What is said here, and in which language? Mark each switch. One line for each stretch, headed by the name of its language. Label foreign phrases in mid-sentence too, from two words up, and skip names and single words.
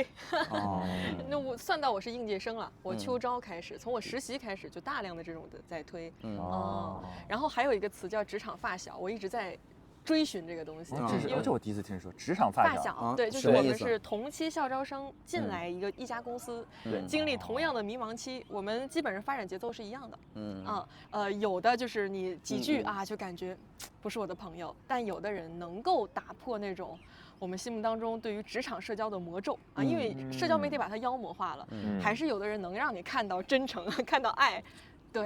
Chinese: 那我算到我是應屆生了，我秋招開始，從我實習開始就大量的這種的在推。然後還有一個詞叫職場發小，我一直在追尋這個東西。這我第一次聽說職場發小。对，就是我們是同期校招生進來一家公司，經歷同樣的迷茫期，我們基本上發展節奏是一樣的。有的就是你幾句啊就感觉不是我的朋友，但有的人能夠打破那種我们心目当中对于职场社交的魔咒啊，因为社交媒体把它妖魔化了，还是有的人能让你看到真诚，看到爱。对，